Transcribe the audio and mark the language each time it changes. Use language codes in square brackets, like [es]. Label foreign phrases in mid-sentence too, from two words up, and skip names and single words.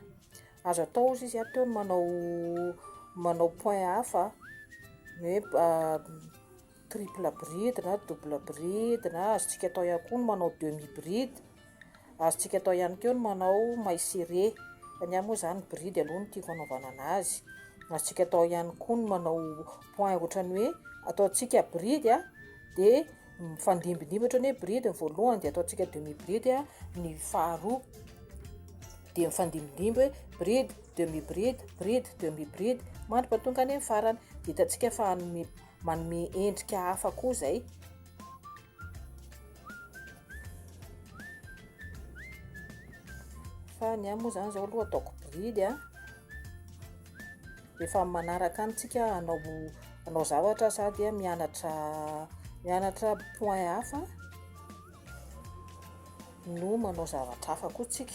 [mg] Azo atao izy a teo manao point hafa hoe [fr] triple bride [mg] na [fr] double bride, [mg] na azontsika atao ihany koa ny manao [fr] demi bride, [mg] azontsika atao ihany keo ny manao [fr] maille serré, [mg] fa ny ahy moa zany bride aloha no tiako anaovana anazy. Azontsika atao ihany koa ny manao point ohatrany hoe ataontsika bride a de mifandimbidimby ohatrany hoe bride ny voalohany de ataontsika [fr] demi bride [mg] a ny faharoa, de mifandimbidimby hoe [fr] bride demi bride bride demi bride [mg] mandra-pahatonga any amin'ny farany, de hitantsika fa manome endrika hafa koa zay. Fa ny ahy moa zany zao aloha ataoko bride a, rehefa manaraka antsika anao zavatra sady a mianatra point hafa no manao zavatra hafa koa tsika.